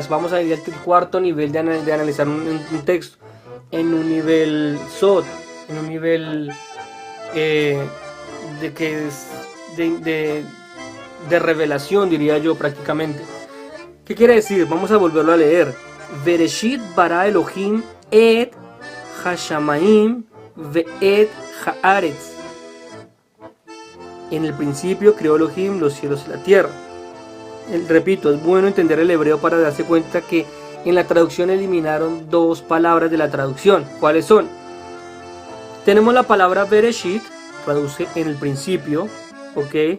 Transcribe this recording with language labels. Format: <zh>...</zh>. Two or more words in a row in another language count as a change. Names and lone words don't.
<es>Vamos a ir al cuarto nivel de analizar un texto. En un nivel Sod, en un nivel de revelación, diría yo, prácticamente. ¿Qué quiere decir? Vamos a volverlo a leer.</es> <he>בראשית ברא אלהים את השמים ואת הארץ.</he> <es>En el principio creó Elohim los cielos y la tierra. Repito, es bueno entender el hebreo para darse cuenta que en la traducción eliminaron dos palabras de la traducción. ¿Cuáles son? Tenemos la palabra Bereshit, traduce en el principio, ok.</es>